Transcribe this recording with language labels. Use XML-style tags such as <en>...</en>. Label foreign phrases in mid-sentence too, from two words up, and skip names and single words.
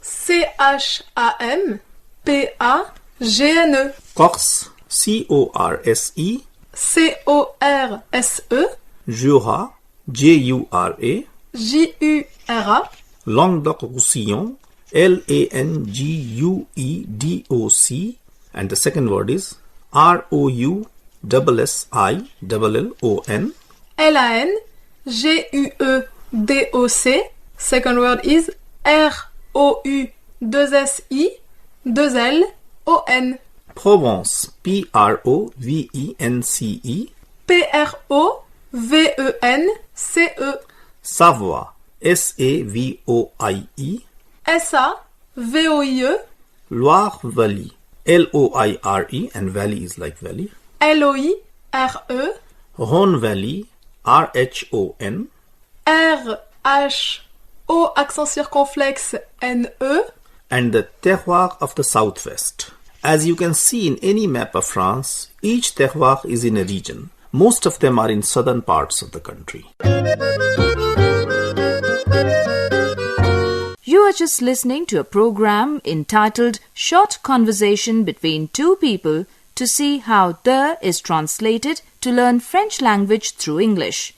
<en>C-H-A-M-P-A-G-N-E. Corse, C-O-R-S-E, C-O-R-S-E. Jura, J-U-R-A, J-U-R-A. Languedoc-Roussillon, L-A-N-G-U-E-D-O-C, and the second word is R-O-U-S-S-I-L-L-O-N, L-A-N-G-U-E-D-O-C. Second word is R-O-U-2-S-I-2-L-O-N. Provence, P-R-O-V-E-N-C-E, P-R-O-V-E-N-C-E. Savoie, S-A-V-O-I-E, S-A-V-O-I-E. Loire-Valley, L-O-I-R-E, and valley is like valley, L-O-I-R-E. Rhône Valley, R-H-O-N, R-H-O</en> <fr>accent circonflexe</fr> <en>N-E. and the terroir of the southwest. As you can see in any map of France, each terroir is in a region. Most of them are in southern parts of the country. You are just listening to a program entitled Short Conversation Between Two People to see how the is translated to learn French language through English.</en>